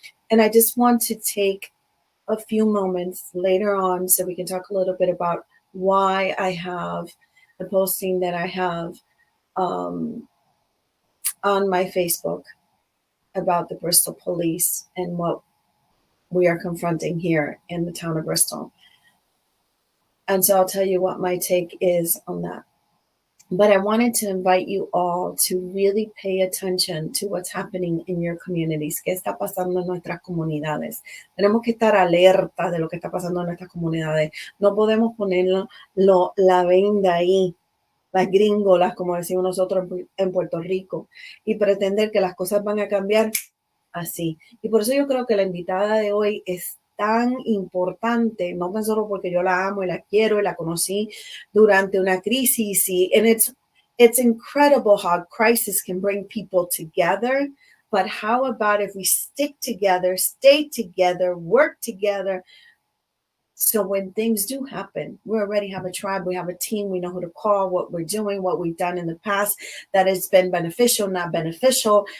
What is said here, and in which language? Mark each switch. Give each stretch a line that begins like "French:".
English: And I just want to take a few moments later on so we can talk a little bit about why I have the posting that I have on my Facebook about the Bristol police and what we are confronting here in the town of Bristol. And so I'll tell you what my take is on that. But I wanted to invite you all to really pay attention to what's happening in your communities.
Spanish: ¿Qué está pasando en nuestras comunidades? Tenemos que estar alerta de lo que está pasando en nuestras comunidades. No podemos ponerlo la venda ahí, las gringolas, como decimos nosotros en Puerto Rico, y pretender que las cosas van a cambiar así. Y por eso yo creo que la invitada de hoy es tan importante, no tan solo porque yo la amo y la quiero y la conocí durante una crisis.
English: And it's incredible how crisis can bring people together. But how about if we stick together, stay together, work together? So when things do happen, we already have a tribe, we have a team, we know who to call, what we're doing, what we've done in the past, that has been beneficial, not beneficial.